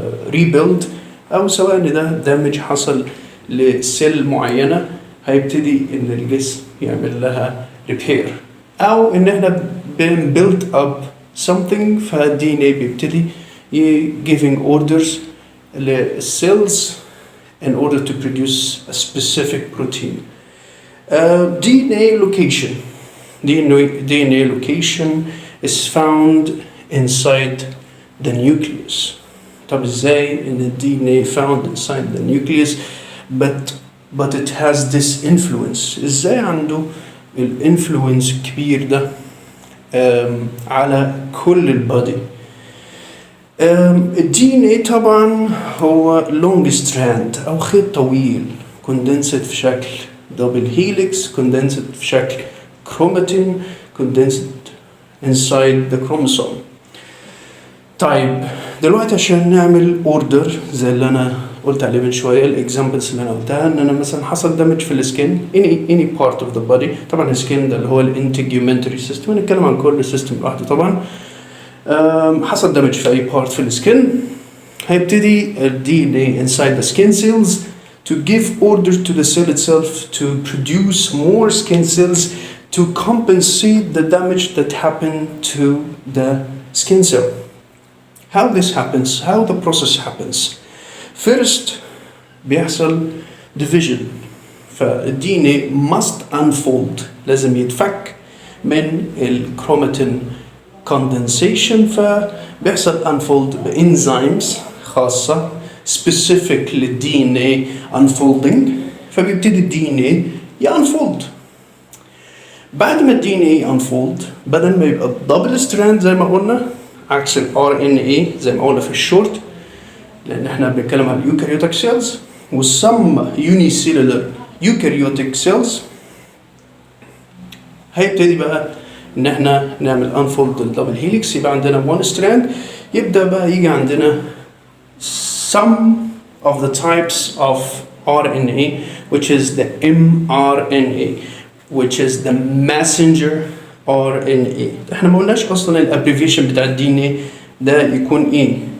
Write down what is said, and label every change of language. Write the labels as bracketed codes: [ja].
[ar] ريبيلد او سواء ان ده دامج حصل لسيل معينه هيبتدي ان الجسم يعمل لها ريبير، او ان احنا بنبيلد اب something فالدي ان اي بيبتدي [en] giving orders [ar] للسيلز [en] in order to produce a specific protein. DNA location. DNA location is found inside the nucleus. [ar] طب ازاي ان DNA [en] found inside the nucleus but it has this influence؟ [ar] ازاي عنده الانفلونس الكبير ده على كل البادي؟ الدي ان اي طبعا هو لونج ستراند او خيط طويل كوندنسد في شكل دبل هيليكس، كوندنسد في شكل كروماتين، كوندنسد [en] inside the chromosome. [ar] طيب دلوقتي عشان نعمل اوردر زي اللي انا قلت عليه من شويه، الاكزامبلز اللي انا قلتها ان انا مثلا حصل دامج في السكين [en] any part of the body. [ar] طبعا السكين ده اللي هو الانتجيومنتري سيستم، هنتكلم عن كل سيستم لوحده. طبعا حصل دامج في اي بارت في السكين هيبتدي ال [en] DNA inside the skin cells to give order to the cell itself to produce more skin cells to compensate the damage that happened to the skin cell. How this happens? How the process happens? First [ar] بيحصل [en] division. فال DNA must unfold، [ar] لازم يتفك من [en] الكروماتين condensation، فبيحصل unfold بإنزيمز خاصة specific لل DNA unfolding، فبيبتدي ال DNA unfold. [ar] بعد ما ال DNA unfold بدل ما يبقى double strand زي ما قلنا عكس ال RNA زي ما قلنا في الشورت، لأن احنا بنتكلم عن [en] eukaryotic cells [ar] و [en] some unicellular eukaryotic cells، [ar] هيبتدي بقى ان احنا نعمل unfold الدبل هيليكس، يبقى عندنا [en] one strand. [ar] يبدأ بقى يجي عندنا [en] some of the types of RNA which is the mRNA which is the messenger RNA. [ar] احنا ما قلناش اصلا الابريفيشن بتاع الدي ان ايه ده يكون ايه.